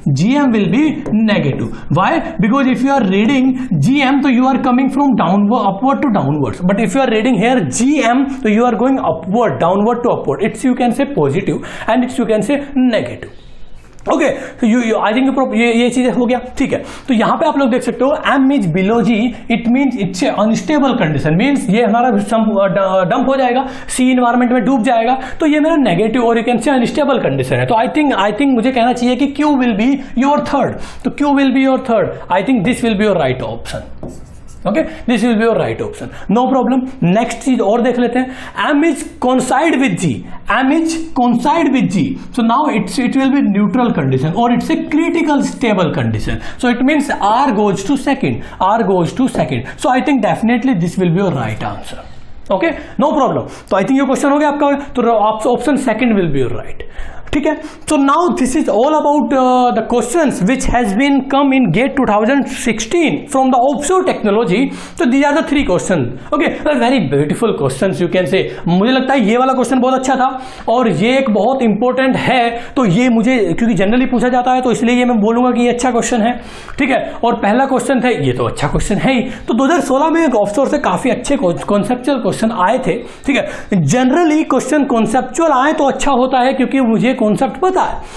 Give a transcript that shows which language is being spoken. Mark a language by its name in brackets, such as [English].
[English] GM will be negative. Why? Because if you are reading GM, so you are coming from upward to downwards. But if you are reading here GM, so you are going upward, downward to upward. It's you can say positive and it's you can say negative. [Hindi] Okay, तो [English] I think [Hindi] ये चीजें हो गया. ठीक है, तो यहां पे आप लोग देख सकते हो [English] M is below G, it means it's a unstable condition. [Hindi] Means ये हमारा डंप हो जाएगा, सी इन्वायरमेंट में डूब जाएगा. तो ये मेरा नेगेटिव और [English] you can say unstable condition [Hindi] है. तो [English] I think [Hindi] मुझे कहना चाहिए कि [English] Q will be your third. तो Q will be your third. I think this will be your right option. Okay, this will be your right option. No problem. [Hindi] Next चीज और देख लेते हैं. [English] M is coincide with G. M is coincide with G. So now it will be neutral condition or it's a critical stable condition. So it means R goes to second. R goes to second. So I think definitely this will be your right answer. Okay, no problem. [Hindi] तो [English] I think [Hindi] ये question हो गया आपका. तो [English] Option second will be your right. [Hindi] ठीक है, [English] so now this is all about the questions which has been come in GATE 2016 from the offshore technology. So these are the three questions. Okay, very beautiful questions you can say. [Hindi] मुझे लगता है ये वाला question बहुत अच्छा था और ये एक बहुत इंपॉर्टेंट है. तो ये मुझे क्योंकि जनरली पूछा जाता है तो इसलिए ये मैं बोलूंगा कि ये अच्छा क्वेश्चन है. ठीक है, और पहला क्वेश्चन था, ये तो अच्छा क्वेश्चन है ही. तो 2016 में ऑफशोर से काफी अच्छे कॉन्सेप्चुअल क्वेश्चन आए थे. ठीक है, जनरली क्वेश्चन कॉन्सेप्चुअल आए तो अच्छा होता है क्योंकि मुझे कॉन्सेप्ट पता है.